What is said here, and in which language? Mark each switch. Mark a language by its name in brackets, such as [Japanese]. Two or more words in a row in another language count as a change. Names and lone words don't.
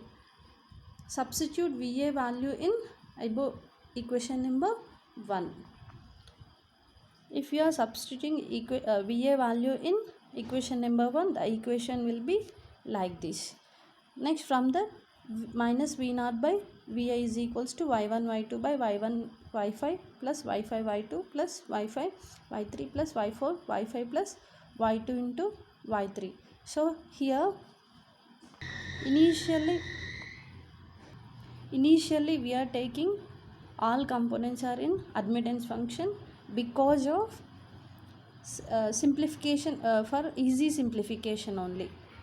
[English] Substitute VA value in above equation number 1. If you are substituting VA value in equation number 1, the equation will be like this. Next, from the minus V0 by VI is equals to Y1 Y2 by Y1 Y5 plus Y5 Y2 plus Y5 Y3 plus Y4 Y5 plus Y2 into Y3. So here initially we are taking all components are in admittance function because of simplification, for easy simplification only.